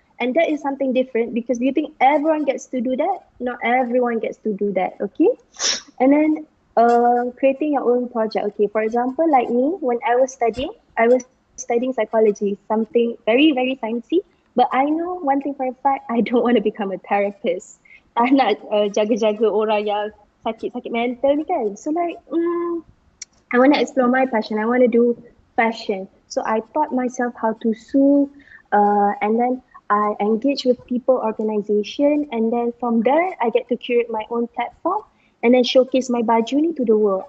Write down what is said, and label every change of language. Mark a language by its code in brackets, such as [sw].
[en] And that is something different because do you think everyone gets to do that? Not everyone gets to do that, okay? And then creating your own project. Okay, for example, like me, when I was studying psychology, something very, very sciencey. But I know one thing for a fact, I don't want to become a therapist. [ms] I nak jaga-jaga orang yang sakit-sakit mental ni kan. [en] So like, I want to explore my passion. I want to do fashion. So I taught myself how to sew, and then I engage with people, organization, and then from there I get to curate my own platform and then showcase my baju ni to the world.